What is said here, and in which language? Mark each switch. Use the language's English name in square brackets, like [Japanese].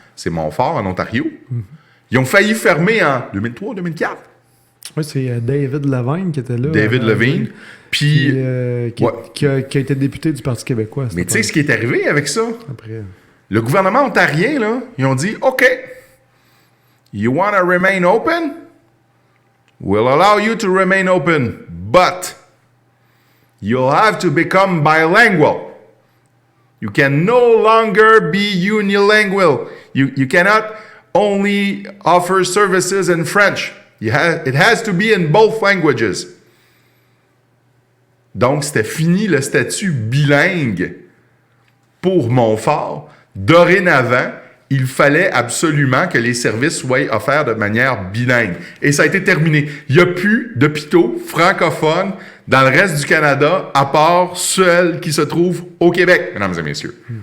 [French] C'est Montfort, en Ontario. Ils ont failli fermer en 2003-2004. Oui, c'est David Levine qui était là. David Levine. Puis. Qui a été député du Parti québécois. Mais tu sais ce qui est arrivé avec ça? Après. Le gouvernement ontarien, là, ils ont dit, OK, [English] you want to remain open? We'll allow you to remain open, but you'll have to become bilingual. You can no longer be unilingual. You cannot only offer services in French. It has to be in both languages. [French] Donc, c'était fini le statut bilingue pour Montfort. Dorénavant, il fallait absolument que les services soient offerts de manière bilingue. Et ça a été terminé. Il n'y a plus d'hôpitaux francophones dans le reste du Canada, à part ceux qui se trouvent au Québec, mesdames et messieurs.